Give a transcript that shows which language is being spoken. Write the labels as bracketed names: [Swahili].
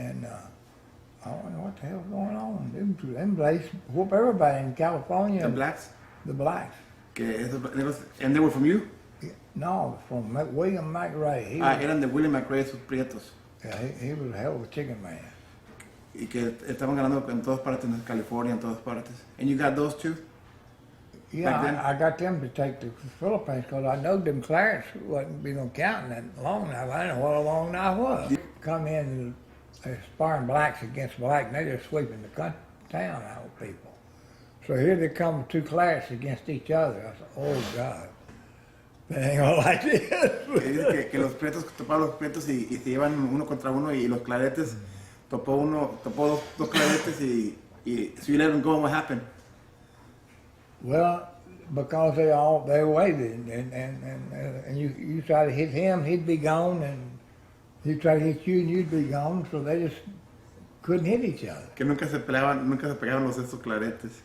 [English] And I don't know what the hell's going on. Them blacks whoop everybody in California. The blacks? The blacks. And they were from you? No, from William McRae. He [Spanish] Eran de William McRae, sus prietos. [English] yeah, he was a hell of a chicken man. [Spanish] Y que estaban ganando en todas partes, en California, en todas partes. [English] And you got those too? Yeah, Back then? I got them to take to the Philippines because I know them Clarence wasn't be no counting that long knife. I didn't know what a long knife was. Come in and sparring blacks against black, and they just sweeping the town out with people. So here they come two Clarence against each other. I said, oh God, they ain't gonna like this. [Spanish] Que dice que los prietos topaban los prietos y se llevan uno contra uno y los claretes topó dos claretes y [English] so you let them go and what happened? Well, because they waited, and you try to hit him, he'd be gone, and he'd try to hit you, and you'd be gone. So they just couldn't hit each other. [Spanish] Que nunca se pegaban los esos claretes.